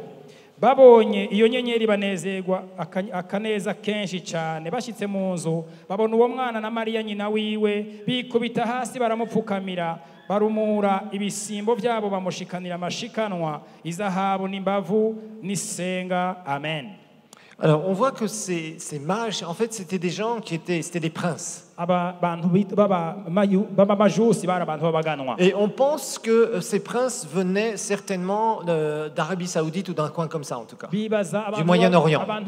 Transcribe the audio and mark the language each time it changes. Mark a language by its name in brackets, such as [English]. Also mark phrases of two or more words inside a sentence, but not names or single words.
[Rundi] Babonye iyo nyenyeri banezerwa akaneza kenshi cyane bashitse mu nzu babona uwo mwana na Mariya nyina wiwe bikubita hasi baramupfukamira barumura ibisimbo byabo bamushikanira amashikanwa izahabu n'imbavu n'isenga. Amen. [French] Alors, on voit que ces mages, en fait, c'était des gens c'était des princes. Et on pense que ces princes venaient certainement d'Arabie Saoudite ou d'un coin comme ça, en tout cas, du Moyen-Orient.